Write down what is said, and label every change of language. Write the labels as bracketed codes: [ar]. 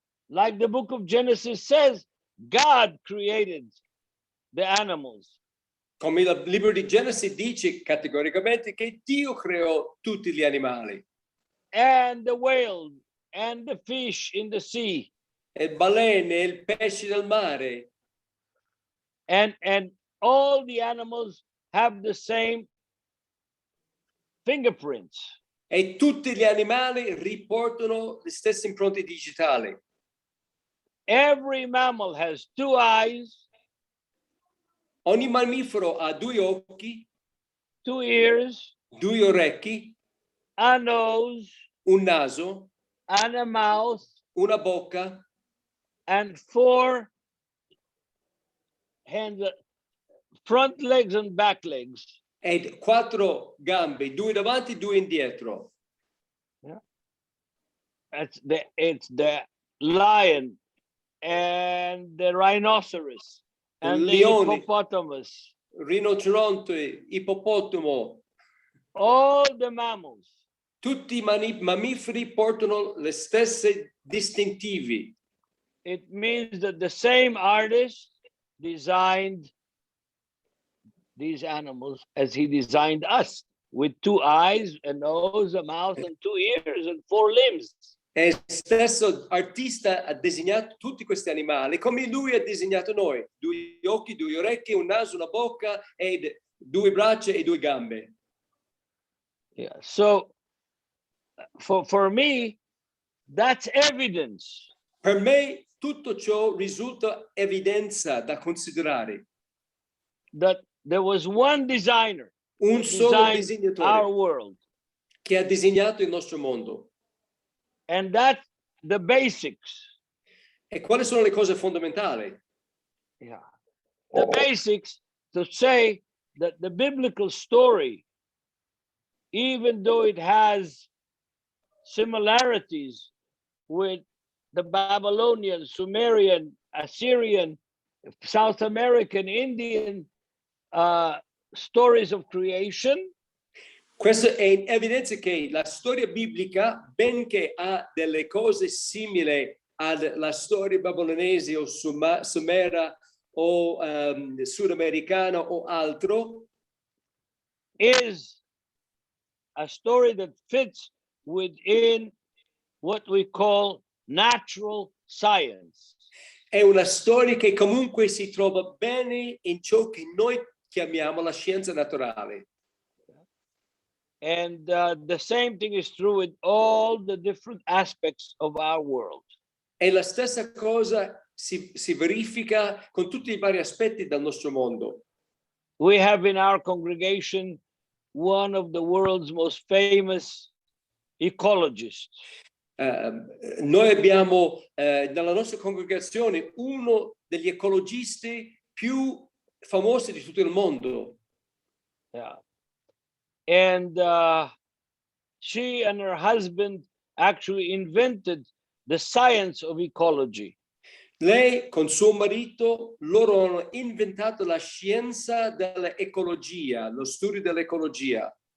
[en] Like the book of Genesis says, God created the animals. [it] Come il libro di Genesi dice categoricamente che Dio creò tutti gli animali. [en] And the whale and the fish in the sea. [it] E il balene, il pesce del mare. [en] And all the animals have the same fingerprints. [it] E tutti gli animali riportano le stesse impronte digitali. [en] Every mammal has two eyes, [it] Ogni mammifero ha due occhi, [en] two ears, [it] due orecchi, [en] a nose, [it] un naso, [en] and a mouth, [it] una bocca [en] and four hands, front legs and back legs. [it] e quattro gambe, due davanti, due indietro. [en] Yeah. It's the lion and the rhinoceros and the [it] Leone. [en] hippopotamus. [it] Rinoceronte, ippopotamo, [en] All the mammals. [it] tutti i mammiferi portano le stesse distintivi. [en] It means that the same artist designed these animals as he designed us, with two eyes, a nose, a mouth, and two ears, and four limbs. [it] E stesso artista ha disegnato tutti questi animali come lui ha disegnato noi: due occhi, due orecchie, un naso, una bocca e due braccia e due gambe. [en] Yeah. So for me, that's evidence. [it] Per me tutto ciò risulta evidenza da considerare. [en] That there was one designer [it] Un solo [en] our [it] disegnatore [en] world, [it] che ha disegnato il nostro mondo. [en] and that's the basics. [it] E quali sono le cose fondamentali? [en] Yeah, the basics to say that the biblical story, even though it has similarities with the Babylonian, Sumerian, Assyrian, South American, Indian stories of creation, [it] Questo è in evidenza che la storia biblica, benché ha delle cose simili alla storia babilonese o sumera o sudamericana o altro, [en] is a story that fits within what we call natural science. [it] È una storia che comunque si trova bene in ciò che noi chiamiamo la scienza naturale. [en] And the same thing is true with all the different aspects of our world. [it] E la stessa cosa si verifica con tutti i vari aspetti del nostro mondo. [en] We have in our congregation one of the world's most famous ecologists. [it] Noi abbiamo nella nostra congregazione uno degli ecologisti più famosi di tutto il mondo. [en] Yeah. And she and her husband actually invented the science of ecology. [it] Lei con suo marito, loro hanno inventato la scienza dell'ecologia, lo studio dell'ecologia.